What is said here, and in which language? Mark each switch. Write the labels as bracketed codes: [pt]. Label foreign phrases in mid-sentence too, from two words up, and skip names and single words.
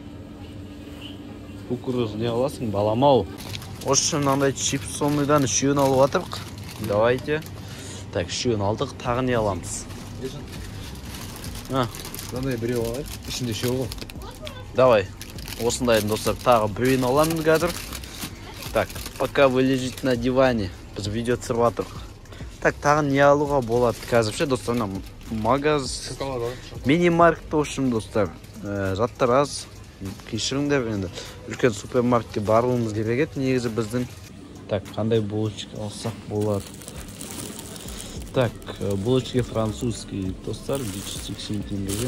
[kk] Кукуруз не аласың, балам-ау? Осы мынандай чипс сондайдан үшеуін алып атырық. Давайте. Так, үшеуін алдық, тағы не аламыз? Мынандай біреу алайық, ішінде үшеу ғой. Давай. Осындайдың достар, тағы біреуін аламыз қазір. [ru] Так, пока вы лежите на диване, [kk] біз видео түсіріп атырық. Так, тағы не алуға болады қазірше, достар, магаз, мини-маркет үшін, достар. Жаттар аз, кешіріңдер енді. Үлкен супермаркетке баруымыз керек еді, негізі біздің. Так, қандай булочка алсақ болады? Так, [ru] булочки французские, [kk] достар, 180 теңгеден.